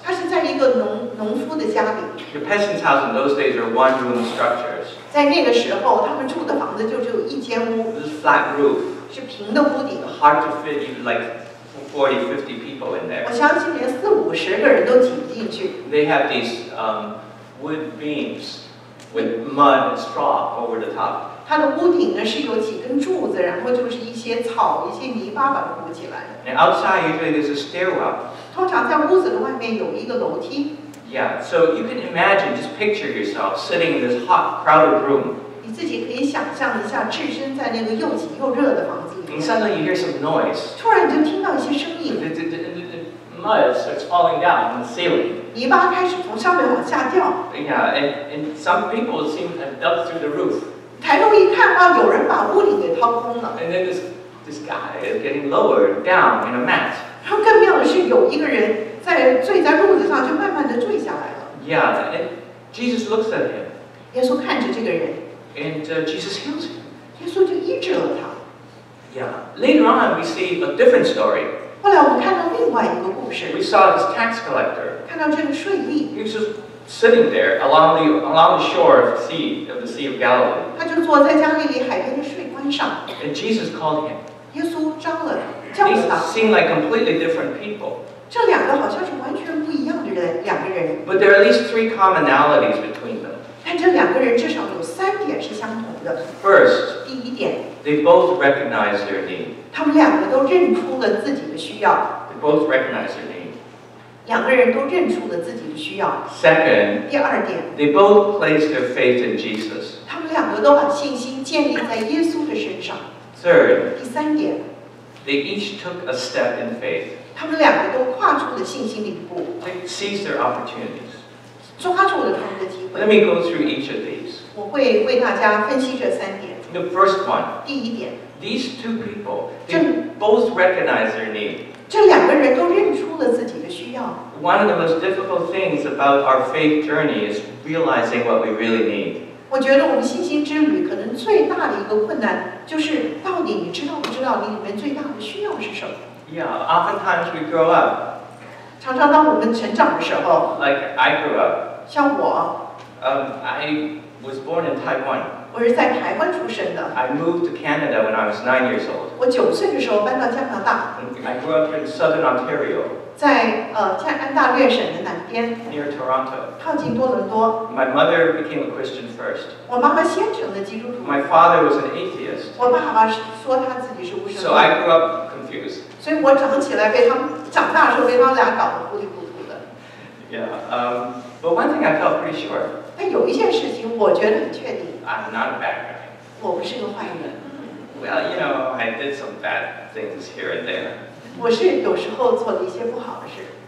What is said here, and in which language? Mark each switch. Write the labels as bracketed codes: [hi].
[zh] 他是在一个农夫的家里， [en] The peasant's house in those days are one-room structures. [zh] 在那个时候，他们住的房子就只有一间屋， [en] This flat roof, [zh] 是平的屋顶。 [en] hard to fit even like 40, 50 people in [zh] 我 [en] there. [zh] 相信连40-50个人都挤不进去。 [en] They have these wood beams with mud and straw over the top. [zh] 它的屋顶呢是有几根柱子，然后就是一些草、一些泥巴把它糊起来的。 [en] And outside, usually there's a stairwell. [zh] 通常在屋子的外面有一个楼梯。 [en] Yeah, so you can imagine, just picture yourself sitting in this hot, crowded room. [zh] 你自己可以想象一下，置身在那个又挤又热的房子里 [en] And [zh] 面。 [en] suddenly you hear some noise. [zh] 突然你就听到一些声音， [en] The mud starts falling down from the ceiling. [zh] 泥巴开始从上面往下掉。 [en] Yeah, and some people seem to have dug through the roof. [zh] 抬头一看啊，有人把屋顶给掏空了。 [en] And then this guy is getting lowered down in a mat. [zh] 然后更妙的是，有一个人坠在褥子上，就慢慢的坠下来了。 [en] Yeah, and Jesus looks at him, [zh] 耶稣看着这个人， [en] and Jesus heals him. [zh] 耶稣就医治了他。 [en] Yeah. Later on, we see a different story. [zh] 后来我们看到另外一个故事， [en] We saw this tax collector. [zh] 看到这个税吏， [en] He was just sitting there along the shore of the Sea of Galilee. [zh] 他就坐在加利利海边的税关上。 [en] And Jesus called him. [zh] 耶稣叫了他。 [en] These seem like completely different people. [zh] 这两个好像是完全不一样的两个人， [en] But there are at least 3 commonalities between them. [zh] 但这两个人至少有3点是相同的。 [en] First, [zh] 第一点， [en] they both recognize their need. [zh] 他们两个都认出了自己的需要， [en] They both recognize their need. [zh] 两个人都认出了自己的需要。 [en] Second, [zh] 第二点， [en] they both place their faith in Jesus. [zh] 他们两个都把信心建立在耶稣的身上。 [en] Third, [zh] 第三点， [en] they each took a step in faith. [zh] 他们两个都跨出了信心的一步， [en] They seized their opportunities. [zh] 抓住了他们的机 [en] Let [zh] 会。 [en] me go through each of these. [zh] 我会为大家分析这3点。 [en] The first one, [zh] 第一点， [en] these 2 people, they both recognize their need. [zh] 这两个人都认出了自己的需要。 [en] One of the most difficult things about our faith journey is realizing what we really need. [zh] 我觉得我们信心之旅可能最大的一个困难，就是到底你知道不知道你里面最大的需要是什么？ [en] Yeah, oftentimes we grow up, [zh] 常常当我们成长的时候， [en] like I grew up. [zh] 像我， [en] I was born in Taiwan. [zh] 我是在台湾出生的。 [en] I moved to Canada when I was 9 years old. [zh] 我9岁的时候搬到加拿大， [en] I grew up in southern Ontario, [zh] 在安大略省的南边， [en] near Toronto. [zh] 靠近多伦多。 [en] My mother became a Christian first. [zh] 我妈妈先成了基督徒， [en] My father was an atheist. [zh] 我爸爸说他自己是无神 [en] So [zh] 论， [en] I grew up confused. [zh] 所以我长起来被他们长大的时候被他们俩搞得糊里糊涂的。 [en] Yeah. But one thing I felt pretty sure. [zh] 但有一件事情我觉得很确定。 [en] I'm not a bad guy. [zh] 我不是个坏人。 [en] Well, you know, I did some bad things here and there. [zh] 我是有时候做了一些不好的事。